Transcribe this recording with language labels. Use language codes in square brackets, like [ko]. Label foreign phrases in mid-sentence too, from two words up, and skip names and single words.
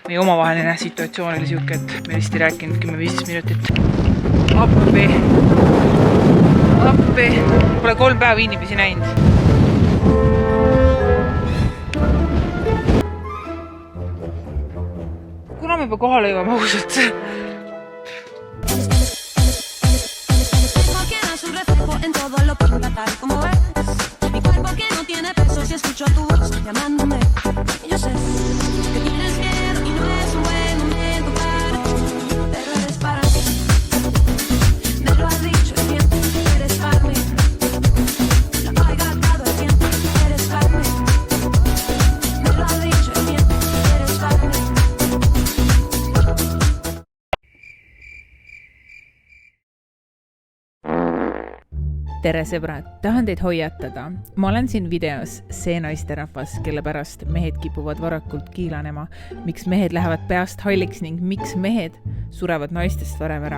[et] Meie omavaheline situatsioon oli siuke, et me vist ei rääkinud 10-15 minutit. Appi. Pole 3 päeva inimesi näinud. Kuna me juba kohale jõuame ausalt? [es] Escucho tu voz llamándome. Yo sé que tienes miedo y no es un buen momento para ti, pero eres para mí. Me lo has dicho el tiempo, eres para mí. Lo he gastado el tiempo, eres para mí. Me lo has dicho el tiempo, eres para mí. [et] Tere sõbrad, tahan teid hoiatada. Ma olen siin videos see naisterahvas, kelle pärast mehed kipuvad varakult kiilanema, miks mehed lähevad peast halliks ning miks mehed surevad naistest varem ära.